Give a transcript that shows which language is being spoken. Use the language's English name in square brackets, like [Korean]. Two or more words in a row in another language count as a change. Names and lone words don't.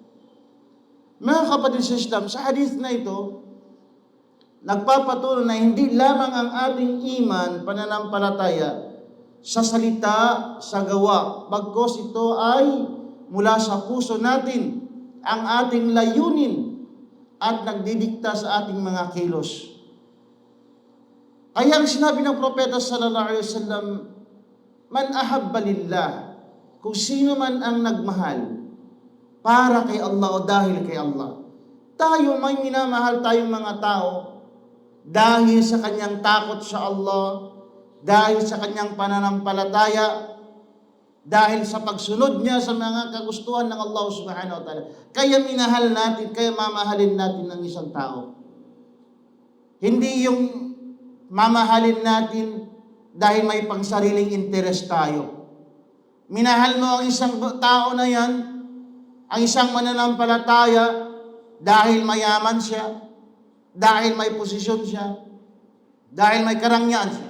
[Filipino] Mga kapatid sa Islam, sa hadith na ito, nagpapatuloy na hindi lamang ang ating iman, pananampalataya, sa salita, sa gawa, bagkus ito ay mula sa puso natin, ang ating layunin at nagdidikta sa ating mga kilos. Kaya ang sinabi ng Propeta [Arabic] صلى الله عليه وسلم، من أحب لله, [Filipino] kung sino man ang nagmahal para kay Allah o dahil kay Allah. Tayo, may minamahal tayong mga tao dahil sa kanyang takot sa Allah, dahil sa kanyang pananampalataya, dahil sa pagsunod niya sa mga kagustuhan ng Allah [Arabic] سبحانه وتعالى. [Filipino] Kaya minahal natin, kaya mamahalin natin ng isang tao. Hindi yung mamahalin natin dahil may pangsariling interes tayo. Minahal mo ang isang tao na yan, ang isang mananampalataya, dahil mayaman siya, dahil may posisyon siya, dahil may karangyaan siya.